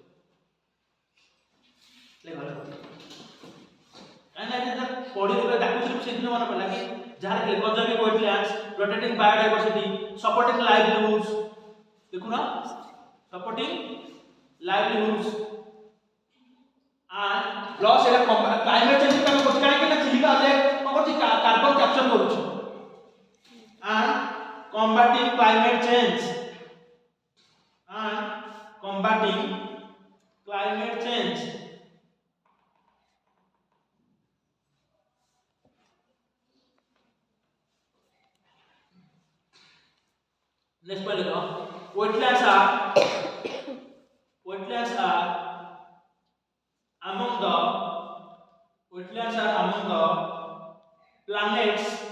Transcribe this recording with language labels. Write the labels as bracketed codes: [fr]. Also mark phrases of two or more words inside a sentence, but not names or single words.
[or] କାହିଁକିନା ପଢ଼ିଲେ ଡାକୁଥିଲି ସେଦିନ ମନେ ପଡ଼ିଲା କି ଯାହାର [en] conserving wetlands, protecting biodiversity, supporting livelihoods, [or] ଦେଖୁନ [en] supporting livelihoods and plus [or] ଏଟା [en] climate change [or] କାମ କରୁଛି। କାହିଁକି ନା ଚିଲିକା ଅଲରେଡି କ'ଣ କରୁଛି? [en] carbon capture [or] କରୁଛି। [en] and combating climate change and combating climate change। Next point, wetlands are among the planets